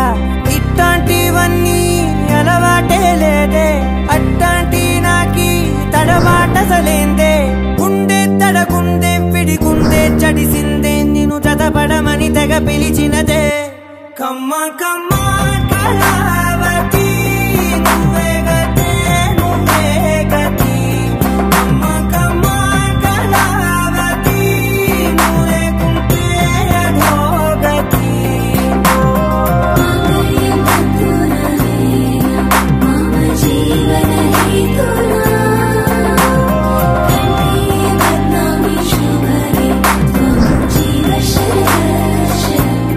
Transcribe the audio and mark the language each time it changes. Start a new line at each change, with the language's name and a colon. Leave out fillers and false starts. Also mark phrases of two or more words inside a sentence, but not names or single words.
Telugu: ఇట్లాంటివన్నీ అలవాటే లేదే అట్లాంటి నాకి తడబాటసలేందే గుండె తడగుందే విడిగుండే చడిసిందే నిన్ను చదపడమని తెగ పిలిచినదే కమ్మ కమ్మ కళావతి నువ్వే గతే నువ్వే గతి కమ్మ కమ్మ కళావతి నువ్వు లేకుంటే అధోగతి
Sanskrit: मम जीवन हेतुना कंठे बध्नामि शुभगे त्वं जीव शरदर्शनम्